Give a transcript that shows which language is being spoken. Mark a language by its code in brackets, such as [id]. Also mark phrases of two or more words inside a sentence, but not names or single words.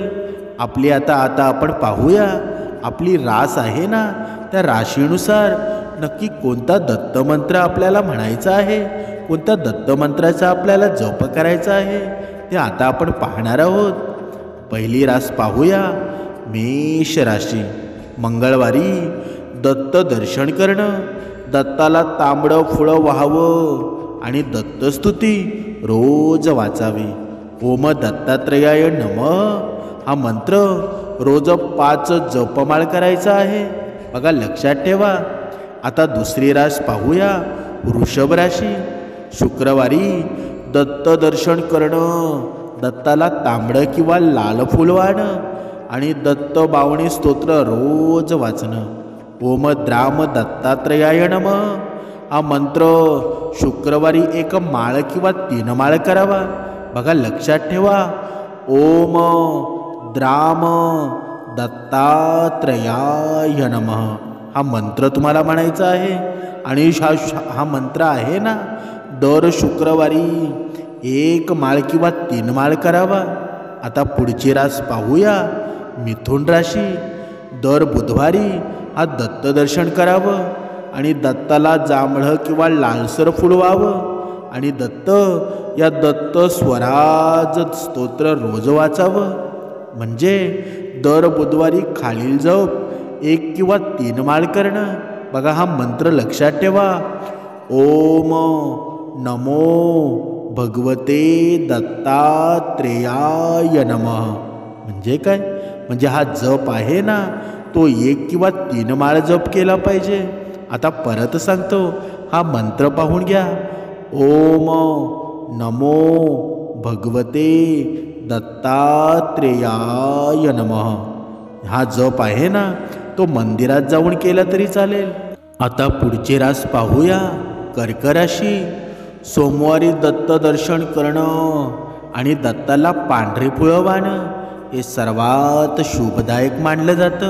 [mr] आपली आता आपण पाहूया आपली रास आहे ना, त्या राशीनुसार नक्की कोणता दत्तमंत्र आपल्याला म्हणायचा आहे, कोणत्या दत्तमंत्राचा आपल्याला जप करायचा आहे ते आता आपण पाहणार आहोत. पहिली रास पाहूया मेष राशी. मंगळवारी दत्त दर्शन करणं, दत्ताला तांबडं फुलं व्हावं आणि दत्तस्तुती रोज वाचावी. [sa] ओम दत्तात्रयाय नमः [mr] हा मंत्र रोज 5 जपमाळ करायचा आहे. बघा लक्षात ठेवा. आता दुसरी रास पाहूया वृषभ राशी. शुक्रवारी दत्त दर्शन करणं, दत्ताला तांबडं किंवा लाल फुल वाहणं आणि दत्त बावणी स्तोत्र रोज वाचणं. [sa] ओम द्राम दत्तात्रयाय नमः [mr] हा मंत्र शुक्रवारी 1 माळ किंवा 3 माळ करावा. बघा लक्षात ठेवा. [sa] ओम द्राम दत्तात्रयाय नमः [mr] हा मंत्र तुम्हाला म्हणायचा आहे. आणि हा मंत्र आहे ना, दर शुक्रवारी 1 माळ किंवा 3 माळ करावा. आता पुढची रास पाहूया मिथुन राशी. दर बुधवारी हा दत्त दर्शन करावं आणि दत्ताला जांभळं किंवा लालसर फुल व्हावं आणि या दत्त स्वराज स्तोत्र रोज वाचावं. म्हणजे दर बुधवारी खालील जप 1 किंवा 3 माळ करणं. बघा हा मंत्र लक्षात ठेवा. [sa] ओम नमो भगवते दत्तात्रेयाय नमः. [mr] म्हणजे काय? म्हणजे हा जप आहे ना, तो 1 किंवा 3 माळ जप केला पाहिजे. आता परत सांगतो, हा मंत्र पाहून घ्या. [sa] ओम नमो भगवते दत्तात्रेयाय नमः. [mr] हा जप आहे ना, तो मंदिरात जाऊन केला तरी चालेल. आता पुढची रास पाहूया कर्क राशी. सोमवारी दत्त दर्शन करणं आणि दत्ताला पांढरी फुलं वाहणं हे सर्वात शुभदायक मानलं जातं.